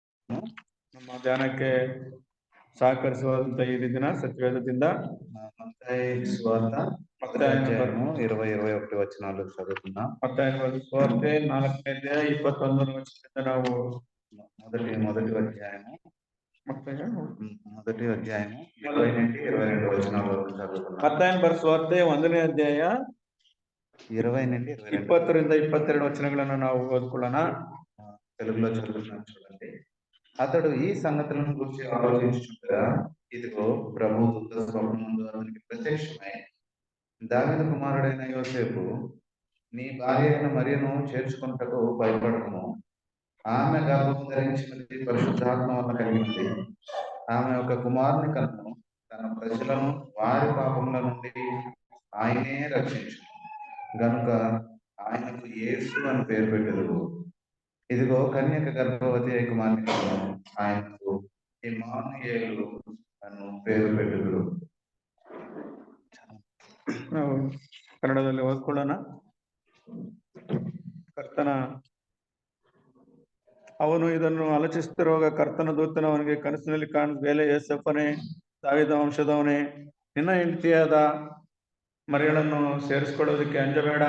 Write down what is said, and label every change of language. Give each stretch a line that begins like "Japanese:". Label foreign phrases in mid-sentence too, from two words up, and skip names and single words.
Kannada: ನಮ್ಮ ಧ್ಯಾನಕ್ಕೆ ಸಹಕರಿಸುವಂತ ಈ ದಿನ ಸತ್ಯವೇದದಿಂದ
Telugu: మత్తయి సువార్త మత్తయి అధ్యాయము 20-21 వచనాలు చదువుకుందాం.
Kannada: మత్తయి సువార్ತೆ 4ನೇ ಅಧ್ಯಾಯ 21ನೇ ವಚನದಿಂದ ನಾವು
Telugu: మొదటి అధ్యాయము మత్తయి మొదటి అధ్యాయము 20-22 వచనాల వరకు చదువుకుందాం.
Kannada: మత్తయి సువార్ತೆ 1ನೇ ಅಧ್ಯಾಯ 20-22 20-22 వచనಗಳನ್ನು ನಾವು ಓದ್ಕೊಳ್ಳೋಣ.
Telugu: తెలుగులో చదువుతున్నాను చూడండి. అతడు ఈ సంగతులను గురించి ఆలోచించుచుండగా ఇదిగో ప్రభు దూత స్వప్నమందు అతనికి ప్రత్యక్షమై, దావీదు కుమారుడైన యోసేపు, నీ భార్య అయిన మరియను చేర్చుకొనుటకు భయపడకుము. ఆమె గర్భము ధరించినది పరిశుద్ధాత్మ వల్ల కలిగింది. ఆమె ఒక కుమారుని కన్ను. తన ప్రజలను వారి పాపముల నుండి ఆయనే రక్షించును గనుక ఆయనకు యేసు అని పేరు పెట్టెదరు. ఇదిగో కన్యక గర్భవతి అయి కుమారుని కన్ను. ఆయనకు ఇమ్మానుయేలు అను పేరు పెట్టెదరు.
Kannada: ನಾವು ಕನ್ನಡದಲ್ಲಿ ಓದ್ಕೊಳ್ಳೋಣ. ಅವನು ಇದನ್ನು ಆಲೋಚಿಸುತ್ತಿರುವಾಗ ಕರ್ತನ ದೂತನು ಅವನಿಗೆ ಕನಸಿನಲ್ಲಿ ಕಾಣಿಸಬೇಲೆ, ಯೋಸೇಫನೇ, ದಾವೀದ ವಂಶದವನೇ, ನಿನ್ನ ಹೆಂಡತಿಯಾದ ಮರಿಯಳನ್ನು ಸೇರಿಸಿಕೊಳ್ಳುವುದಕ್ಕೆ ಅಂಜಬೇಡ.